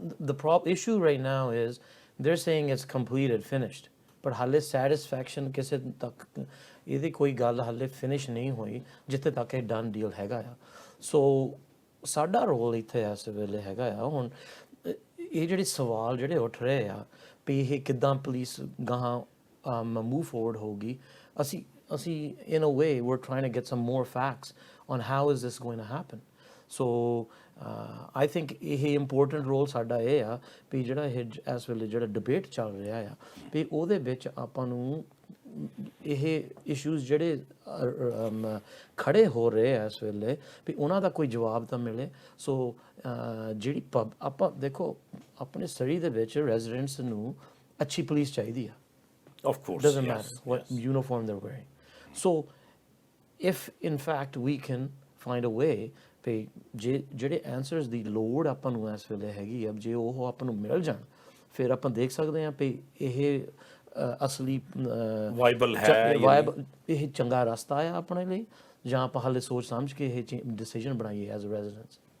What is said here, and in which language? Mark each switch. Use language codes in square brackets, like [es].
[en] The issue right now is they're saying it's completed, finished. [pa] But hale satisfaction ਕਿਸੇ ਤੱਕ ਇਹਦੀ ਕੋਈ ਗੱਲ ਹਾਲੇ ਫਿਨਿਸ਼ ਨਹੀਂ ਹੋਈ ਜਿੱਥੇ ਤੱਕ ਇਹ ਡਨ ਡੀਲ ਹੈਗਾ ਆ। ਸੋ ਸਾਡਾ ਰੋਲ ਇੱਥੇ ਇਸ ਵੇਲੇ ਹੈਗਾ ਆ ਹੁਣ ਇਹ ਜਿਹੜੇ ਸਵਾਲ ਜਿਹੜੇ ਉੱਠ ਰਹੇ ਆ ਵੀ ਇਹ ਕਿੱਦਾਂ ਪੁਲਿਸ ਗਾਹਾਂ ਮੂਵ ਫੋਰਵਰਡ ਹੋਊਗੀ। [en] ਅਸੀਂ in a way we're trying to get some more facts on how is this going to happen. So I think [pa] ਇਹ important role ਸਾਡਾ ਇਹ ਆ ਵੀ ਜਿਹੜਾ ਇਹ ਇਸ ਵੇਲੇ ਜਿਹੜਾ ਡਿਬੇਟ ਚੱਲ ਰਿਹਾ ਆ ਵੀ ਉਹਦੇ ਵਿੱਚ ਆਪਾਂ ਨੂੰ ਇਹ ਇਸ਼ੂਜ਼ ਜਿਹੜੇ ਖੜੇ ਹੋ ਰਹੇ ਆ ਇਸ ਵੇਲੇ ਵੀ ਉਹਨਾਂ ਦਾ ਕੋਈ ਜਵਾਬ ਤਾਂ ਮਿਲੇ। ਸੋ ਜਿਹੜੀ ਆਪਾਂ ਦੇਖੋ ਆਪਣੇ ਸਰੀ ਦੇ ਵਿੱਚ ਰੈਜ਼ੀਡੈਂਟਸ ਨੂੰ ਅੱਛੀ ਪੁਲਿਸ ਚਾਹੀਦੀ ਆ। [en] Of course, doesn't matter what uniform they're wearing. So if in fact we can find a way pay [pa] ਜਿਹੜੇ answers ਦੀ ਲੋੜ ਆਪਾਂ ਨੂੰ ਇਸ ਵੇਲੇ ਹੈਗੀ ਆ ਜੇ ਉਹ ਆਪਾਂ ਨੂੰ ਮਿਲ ਜਾਣ ਫਿਰ ਆਪਾਂ ਦੇਖ ਸਕਦੇ ਹਾਂ ਵੀ ਇਹ ਅਸਲੀ ਵਾਇਬਲ ਹੈ, ਇਹ ਚੰਗਾ ਰਸਤਾ ਆ ਆਪਣੇ ਲਈ ਜਾਂ ਆਪਾਂ ਹਾਲੇ ਸੋਚ ਸਮਝ ਕੇ ਇਹ ਡਿਸੀਜਨ ਬਣਾਈਏ ਐਜ਼ ਅ ਰੈਜ਼ੀਡੈਂਟਸ।